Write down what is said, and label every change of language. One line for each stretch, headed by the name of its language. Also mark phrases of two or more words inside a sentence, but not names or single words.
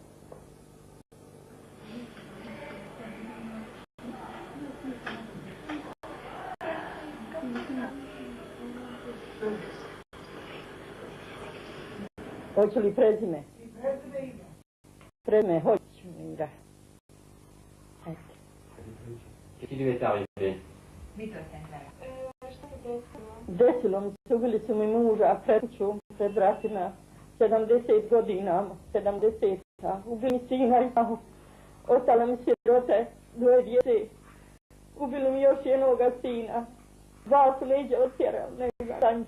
Bosnian: Hoće li prezime? Prezime, hoću Mira.
French: Qu'est-ce qui lui est arrivé?
Bosnian: Desilo mi se, ubili su mi muža pred kućom, pred vratima, 70 godina, 70-a. Ubili mi sina i mahu, ostale mi sirote, 2 djece. Ubili mi još jednoga sina, 2 su leđa otjerali, ne znam.